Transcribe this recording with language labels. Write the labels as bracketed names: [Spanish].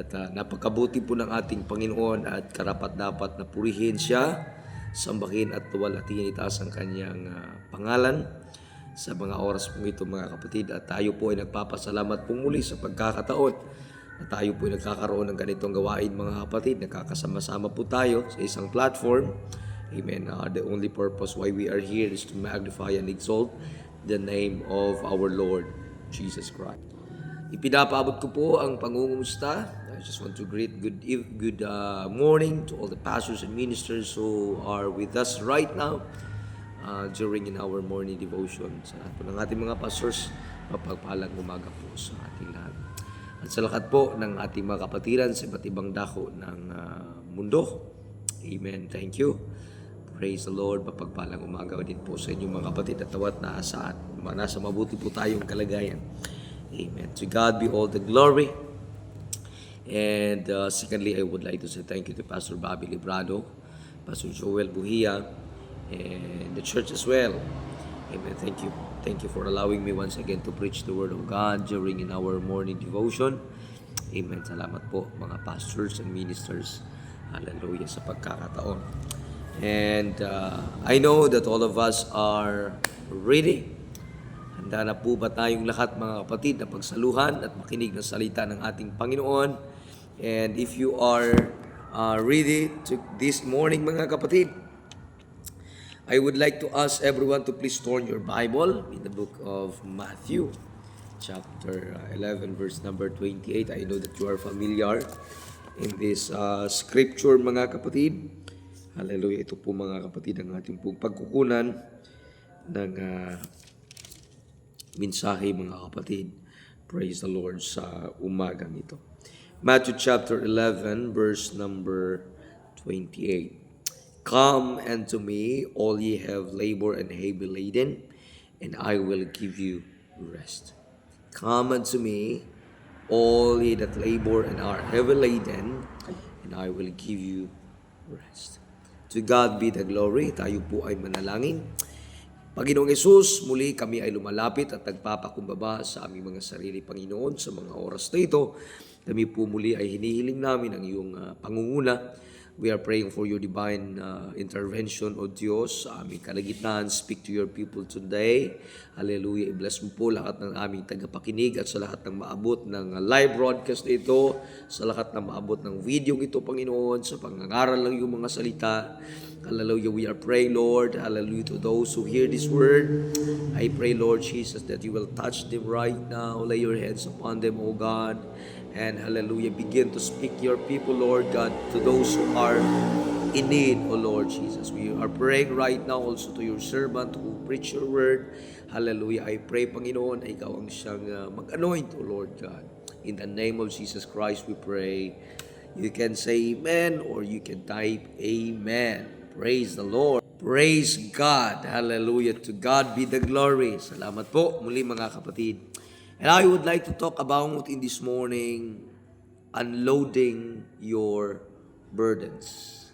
[Filipino] At napakabuti po ng ating Panginoon at karapat-dapat na purihin siya, sambahin at tuwalhatiin itaas ang kanyang pangalan sa mga oras po ito mga kapatid. At tayo po ay nagpapasalamat po muli sa pagkakataon na tayo po ay nagkakaroon ng ganitong gawain mga kapatid. Nagkakasama-sama po tayo sa isang platform. Amen. [English] The only purpose why we are here is to magnify and exalt the name of our Lord Jesus Christ. [Filipino] Ipinapaabot ko po ang pangungumusta. [English] I just want to greet good morning to all the pastors and ministers who are with us right now during in our morning devotion. [Filipino] Sa lahat po ng ating mga pastors, mapagpalang umaga po sa ating lahat. At sa lahat po ng ating mga kapatiran sa iba't ibang dako ng mundo. Amen. [English] Thank you. Praise the Lord. [Filipino] Mapagpalang umaga din po sa inyong mga kapatid at tawat na nasa mabuti po tayong kalagayan. [English] Amen. To God be all the glory. And secondly, I would like to say thank you to Pastor Bobby Librado, Pastor Joel Buhia, and the church as well. Amen. Thank you. Thank you for allowing me once again to preach the Word of God during in our morning devotion. [Filipino] Amen. Salamat po mga [English] pastors and ministers. [Filipino] Hallelujah sa pagkakataon. [English] And I know that all of us are ready. [Filipino] Handa na po ba tayong lahat mga kapatid na pagsaluhan at makinig ng salita ng ating Panginoon? [English] And if you are ready to this morning [Filipino] mga kapatid, [English] I would like to ask everyone to please turn your Bible in the book of Matthew, chapter 11, verse number 28. I know that you are familiar in this scripture [Filipino] mga kapatid. [English] Hallelujah. [Filipino] Ito po mga kapatid ang ating pong pagkukunan ng mensahe mga kapatid. [English] Praise the Lord [Filipino] sa umagang ito. [English] Matthew chapter 11 verse number 28. Come unto me, all ye have labor and heavy laden, and I will give you rest. Come unto me, all ye that labor and are heavy laden, and I will give you rest. To God be the glory. [Filipino] Tayo po ay manalangin. Panginoong Yesus, muli kami ay lumalapit at nagpapakumbaba sa aming mga sarili, Panginoon, sa mga oras na ito. Kami po muli ay hinihiling namin ang iyong pangunguna. [English] We are praying for your divine intervention, O Diyos, [Filipino] sa aming kalagitnaan. [English] Speak to your people today. Hallelujah. [Filipino] I-bless mo po lahat ng aming tagapakinig at sa lahat ng maabot ng live broadcast ito, sa lahat ng maabot ng video ito, Panginoon, sa pangangaral ng iyong mga salita. Hallelujah. [English] We are praying, Lord, hallelujah, to those who hear this word. I pray, Lord Jesus, that you will touch them right now. Lay your hands upon them, O God. And hallelujah, begin to speak your people, Lord God, to those who are in need, O Lord Jesus. We are praying right now also to your servant who preach your word. Hallelujah. I pray, [Filipino] Panginoon, ay ikaw ang siyang mag-anoint, [English] O Lord God. In the name of Jesus Christ, we pray. You can say amen or you can type amen. Praise the Lord. Praise God. Hallelujah. To God be the glory. [Filipino] Salamat po muli mga kapatid. [English] And I would like to talk about in this morning, unloading your burdens.